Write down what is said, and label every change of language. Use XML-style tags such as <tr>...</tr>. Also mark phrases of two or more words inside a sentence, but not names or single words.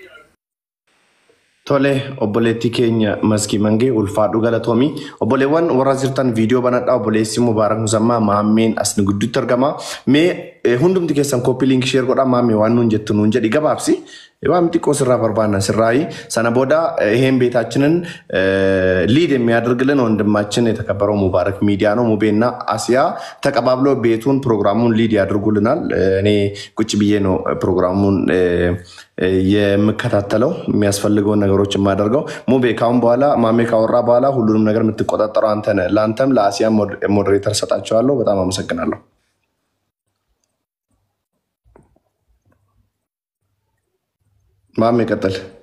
<om>Tole obboleettii keenya maskii mangee ulfaadhu galatoomii obboleewwan warra jirtan viidiyoo banadhaa obboleessi Mubaarak Musammaa maammeen asni gudditti argama mee hundumti keessan</om> <en>koppii linkii sheer</en> <om>godhaa maammee waan nuun jettu nuun jedhi gabaabsi waan xiqqoo sirraa barbaanna sirraayi sana booda</om> <am>ይሄን ቤታችንን ሊድ የሚያደርግልን ወንድማችን የተከበረው ሙባረክ ሚዲያ ነው ሙቤና አሲያ ተቀባብሎ ቤቱን ፕሮግራሙን ሊድ ያደርጉልናል እኔ ቁጭ ብዬ ነው ፕሮግራሙን የምከታተለው የሚያስፈልገው ነገሮች ማደርገው ሙቤ ካሁን በኋላ ማሜ ካወራ በኋላ ሁሉንም ነገር የምትቆጣጠረው አንተ ነህ ላንተም ለአሲያ ሞዴሬተር ሰጣቸዋለሁ በጣም አመሰግናለሁ ማሜ ቀጥል</am>